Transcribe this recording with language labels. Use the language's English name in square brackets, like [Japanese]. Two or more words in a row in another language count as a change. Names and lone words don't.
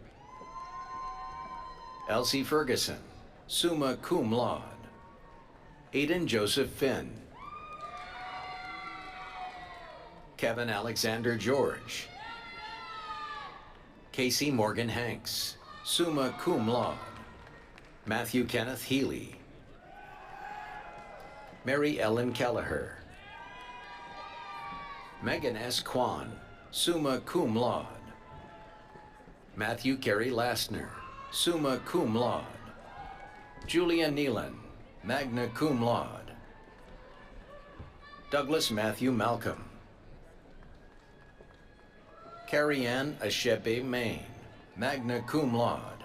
[English] Elsie Ferguson, [Latin] summa cum laude. [English] Aidan Joseph Finn. Kevin Alexander George. Casey Morgan Hanks, [Latin] summa cum laude. [English] Matthew Kenneth Healy. Mary Ellen Kelleher. Megan S. Kwan, [Latin] summa cum laude. [English] Matthew Carey Lastner, [Latin] summa cum laude. [English] Julia Nealon, [Latin] magna cum laude. [English] Douglas Matthew Malcolm. Carrie Ann Ashebe Main, [Latin] magna cum laude.